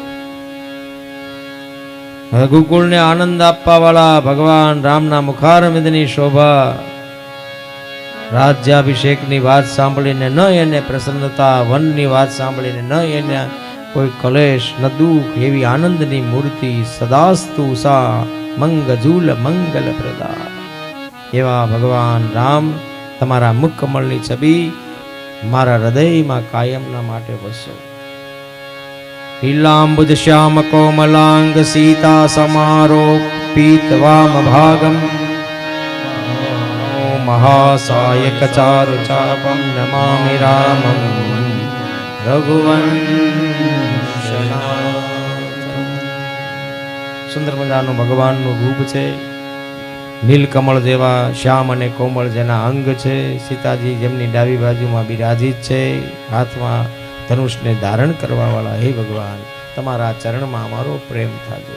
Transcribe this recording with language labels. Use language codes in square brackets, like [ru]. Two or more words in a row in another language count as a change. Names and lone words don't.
[gu] રઘુકુળને આનંદ આપવા વાળા ભગવાન રામના મુખારવિંદની શોભા, રાજ્યાભિષેકની વાત સાંભળીને ન એને પ્રસન્નતા, વનની વાત સાંભળીને ન એને કોઈ કલેશ ન દુઃખ, એવી આનંદની મૂર્તિ [sa] સદાસ્તુ સા મંગજૂલ મંગલ પ્રદા. [gu] એવા ભગવાન રામ તમારા મુખ કમળની છબી મારા હૃદયમાં કાયમના માટે વસો. [sa] लीलाम्बुज श्याम कोमलांग सीता समारोपित वाम भागम महासायक चारु चापम नमामि रामं रघुवंशनाथम. [gu] સુંદર મજાનું ભગવાનનું રૂપ છે. નીલકમળ જેવા શ્યામ અને કોમળ જેના અંગ છે. સીતાજી જેમની ડાબી બાજુમાં બિરાજિત છે. હાથમાં ધનુષને ધારણ કરવા વાળા હે ભગવાન, તમારા ચરણમાં અમારો પ્રેમ થાજો.